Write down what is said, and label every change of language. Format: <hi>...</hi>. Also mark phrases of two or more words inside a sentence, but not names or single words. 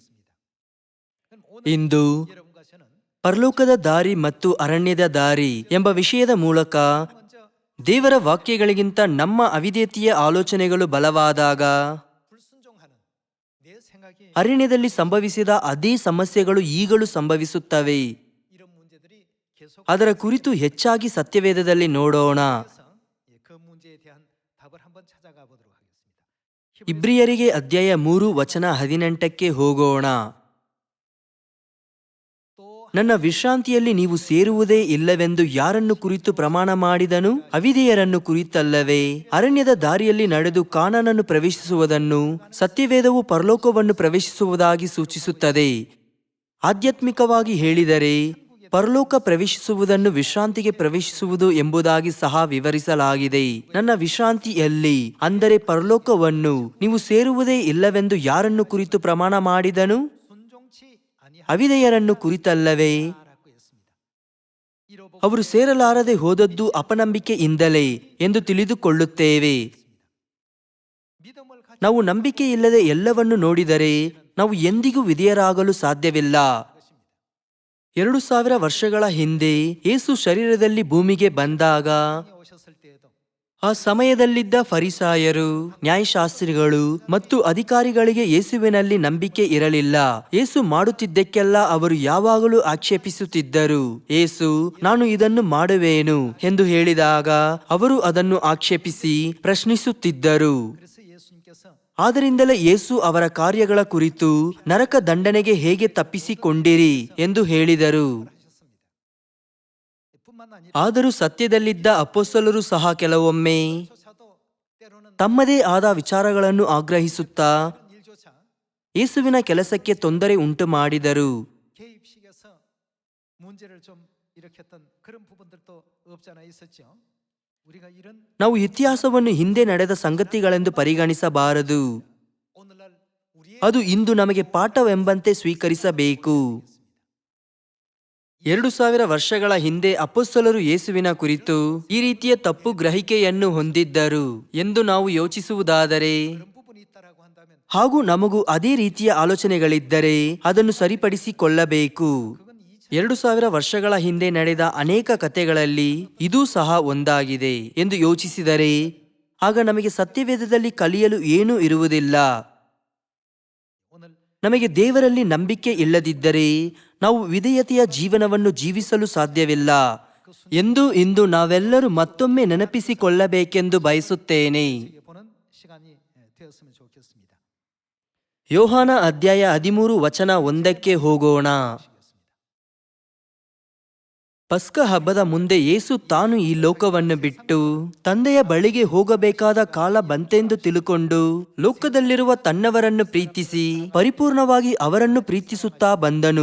<kn>ಇಂದು ಪರಲೋಕದ ದಾರಿ ಮತ್ತು ಅರಣ್ಯದ ದಾರಿ ಎಂಬ ವಿಷಯದ ಮೂಲಕ ದೇವರ ವಾಕ್ಯಗಳಿಗಿಂತ ನಮ್ಮ ಅವಿಧೇಯತೆಯ ಆಲೋಚನೆಗಳು ಬಲವಾದಾಗ ಅರಣ್ಯದಲ್ಲಿ ಸಂಭವಿಸಿದ ಅದೇ ಸಮಸ್ಯೆಗಳು ಈಗಲೂ ಸಂಭವಿಸುತ್ತವೆ.</kn> <ko>이런 문제들이 계속</ko> <kn>ಅದರ ಕುರಿತು ಹೆಚ್ಚಾಗಿ ಸತ್ಯವೇದದಲ್ಲಿ ನೋಡೋಣ.</kn> <ko>그 문제에 대한 답을 한번 찾아가 보도록 하겠습니다.</ko> <kn>ಇಬ್ರಿಯರಿಗೆ ಅಧ್ಯಾಯ 3 ವಚನ 18ಕ್ಕೆ ಹೋಗೋಣ.</kn> <ko>또</ko> <kn>ನನ್ನ ವಿಶ್ರಾಂತಿಯಲ್ಲಿ ನೀವು ಸೇರುವುದೇ ಇಲ್ಲವೆಂದು ಯಾರನ್ನು ಕುರಿತು ಪ್ರಮಾಣ ಮಾಡಿದನು? ಅವಿಧೇಯರನ್ನು ಕುರಿತಲ್ಲವೇ? ಅರಣ್ಯದ ದಾರಿಯಲ್ಲಿ ನಡೆದು ಕಾನಾನನ್ನು ಪ್ರವೇಶಿಸುವುದನ್ನು ಸತ್ಯವೇದವು ಪರಲೋಕವನ್ನು ಪ್ರವೇಶಿಸುವುದಾಗಿ ಸೂಚಿಸುತ್ತದೆ. ಆಧ್ಯಾತ್ಮಿಕವಾಗಿ ಹೇಳಿದರೆ ಪರಲೋಕ ಪ್ರವೇಶಿಸುವುದನ್ನು ವಿಶ್ರಾಂತಿಗೆ ಪ್ರವೇಶಿಸುವುದು ಎಂಬುದಾಗಿ ಸಹ ವಿವರಿಸಲಾಗಿದೆ. ನನ್ನ ವಿಶ್ರಾಂತಿಯಲ್ಲಿ ಅಂದರೆ ಪರಲೋಕವನ್ನು ನೀವು ಸೇರುವುದೇ ಇಲ್ಲವೆಂದು ಯಾರನ್ನು ಕುರಿತು ಪ್ರಮಾಣ ಮಾಡಿದನು?</kn> <ko>순종치</ko> <kn>ಅವಿಧೇಯರನ್ನು ಕುರಿತಲ್ಲವೇ?</kn> <ko>아니하라고 했습니다. 이로보</ko> <kn>ಅವರು ಸೇರಲಾರದೆ ಹೋದದ್ದು ಅಪನಂಬಿಕೆಯಿಂದಲೇ ಎಂದು ತಿಳಿದುಕೊಳ್ಳುತ್ತೇವೆ.</kn> <ko>믿음을 가지고</ko> <kn>ನಾವು ನಂಬಿಕೆ ಇಲ್ಲದೆ ಎಲ್ಲವನ್ನು ನೋಡಿದರೆ ನಾವು ಎಂದಿಗೂ ವಿಧೇಯರಾಗಲು ಸಾಧ್ಯವಿಲ್ಲ. 2000 ವರ್ಷಗಳ ಹಿಂದೆ ಯೇಸು ಶರೀರದಲ್ಲಿ ಭೂಮಿಗೆ ಬಂದಾಗ</kn> <ko>오셨을 때에도</ko> <kn>ಆ ಸಮಯದಲ್ಲಿದ್ದ ಫರಿಸಾಯರು, ನ್ಯಾಯಶಾಸ್ತ್ರಿಗಳು ಮತ್ತು ಅಧಿಕಾರಿಗಳಿಗೆ ಯೇಸುವಿನಲ್ಲಿ ನಂಬಿಕೆ ಇರಲಿಲ್ಲ. ಯೇಸು ಮಾಡುತ್ತಿದ್ದಕ್ಕೆಲ್ಲ ಅವರು ಯಾವಾಗಲೂ ಆಕ್ಷೇಪಿಸುತ್ತಿದ್ದರು. ಯೇಸು ನಾನು ಇದನ್ನು ಮಾಡುವೇನು ಎಂದು ಹೇಳಿದಾಗ ಅವರು ಅದನ್ನು ಆಕ್ಷೇಪಿಸಿ ಪ್ರಶ್ನಿಸುತ್ತಿದ್ದರು.</kn> <ko>그래서 예수님께서</ko> <kn>ಆದ್ದರಿಂದಲೇ ಯೇಸು ಅವರ ಕಾರ್ಯಗಳ ಕುರಿತು ನರಕ ದಂಡನೆಗೆ ಹೇಗೆ ತಪ್ಪಿಸಿಕೊಂಡಿರಿ ಎಂದು ಹೇಳಿದರು.</kn> <ko>하셨습니다. 뿐만 아니라</ko> <kn>ಆದರೂ ಸತ್ಯದಲ್ಲಿದ್ದ ಅಪೊಸ್ತಲರು ಸಹ ಕೆಲವೊಮ್ಮೆ</kn> <ko>조차도 때로는</ko> <kn>ತಮ್ಮದೇ ಆದ ವಿಚಾರಗಳನ್ನು ಆಗ್ರಹಿಸುತ್ತಾ</kn> <ko>그런 일조차</ko> <kn>ಯೇಸುವಿನ ಕೆಲಸಕ್ಕೆ ತೊಂದರೆ ಉಂಟು ಮಾಡಿದರು.</kn> <ko>개입식에서 문제를 좀 일으켰던 그런 부분들도 없잖아 있었죠. 우리가 이런</ko> <kn>ನಾವು ಇತಿಹಾಸವನ್ನು ಹಿಂದೆ ನಡೆದ ಸಂಗತಿಗಳೆಂದು ಪರಿಗಣಿಸಬಾರದು.</kn> <ko>오늘날 우리의</ko> <kn>ಅದು ಇಂದು ನಮಗೆ ಪಾಠವೆಂಬಂತೆ ಸ್ವೀಕರಿಸಬೇಕು. 2000 ವರ್ಷಗಳ ಹಿಂದೆ ಅಪೊಸ್ತಲರು ಯೇಸುವಿನ ಕುರಿತು ಈ ರೀತಿಯ ತಪ್ಪು ಗ್ರಹಿಕೆಯನ್ನು ಹೊಂದಿದ್ದರು ಎಂದು ನಾವು ಯೋಚಿಸುವುದಾದರೆ</kn> <ko>그런 부분이 있다라고 한다면</ko> <kn>ಹಾಗೂ ನಮಗೂ ಅದೇ ರೀತಿಯ ಆಲೋಚನೆಗಳಿದ್ದರೆ ಅದನ್ನು ಸರಿಪಡಿಸಿಕೊಳ್ಳಬೇಕು. 2000 ವರ್ಷಗಳ ಹಿಂದೆ ನಡೆದ ಅನೇಕ ಕಥೆಗಳಲ್ಲಿ ಇದೂ ಸಹ ಒಂದಾಗಿದೆ ಎಂದು ಯೋಚಿಸಿದರೆ ಆಗ ನಮಗೆ ಸತ್ಯವೇದದಲ್ಲಿ ಕಲಿಯಲು ಏನೂ ಇರುವುದಿಲ್ಲ.</kn> <ko>오늘</ko> <kn>ನಮಗೆ ದೇವರಲ್ಲಿ ನಂಬಿಕೆ ಇಲ್ಲದಿದ್ದರೆ ನಾವು ವಿಧೇಯತೆಯ ಜೀವನವನ್ನು ಜೀವಿಸಲು ಸಾಧ್ಯವಿಲ್ಲ ಎಂದು ಇಂದು ನಾವೆಲ್ಲರೂ ಮತ್ತೊಮ್ಮೆ ನೆನಪಿಸಿಕೊಳ್ಳಬೇಕೆಂದು ಬಯಸುತ್ತೇನೆ.</kn> <ko>보는 시간이 되었으면 좋겠습니다.</ko> <kn>ಯೋಹಾನ ಅಧ್ಯಾಯ 13 ವಚನ 1ಕ್ಕೆ ಹೋಗೋಣ. ಪಸ್ಕ ಹಬ್ಬದ ಮುಂದೆ ಯೇಸು ತಾನು ಈ ಲೋಕವನ್ನು ಬಿಟ್ಟು ತಂದೆಯ ಬಳಿಗೆ ಹೋಗಬೇಕಾದ ಕಾಲ ಬಂತೆಂದು ತಿಳುಕೊಂಡು ಲೋಕದಲ್ಲಿರುವ ತನ್ನವರನ್ನು ಪ್ರೀತಿಸಿ ಪರಿಪೂರ್ಣವಾಗಿ ಅವರನ್ನು ಪ್ರೀತಿಸುತ್ತಾ ಬಂದನು.</kn>